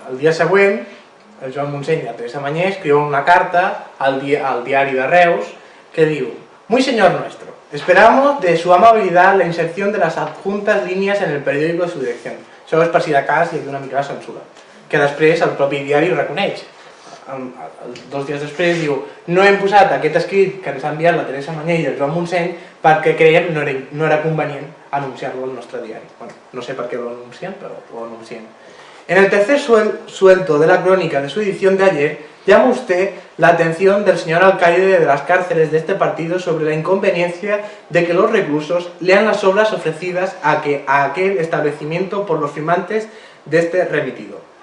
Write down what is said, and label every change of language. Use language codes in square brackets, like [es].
[ca] El dia següent, el Joan Montseny i la Teresa Mañé escriuen una carta al diari de Reus que diu: [es] Muy señor nuestro, esperamos de su amabilidad la inserción de las adjuntas líneas en el periódico de su dirección. [ca] Això és per si de cas hi havia una mica de censura, que després el propi diari ho reconeix. 2 dies després diu: no hem posat aquest escrit que ens ha enviat la Teresa Mañé i el Joan Montseny perquè creiem no era convenient anunciar-lo al nostre diari. Bueno, no sé per què lo anuncien, però lo anuncien. [es] En el tercer suelto de la crónica de su edición de ayer, llama usted la atención del señor alcaide de las cárceles de este partido sobre la inconveniencia de que los reclusos lean las obras ofrecidas a aquel establecimiento por los firmantes de este remitido.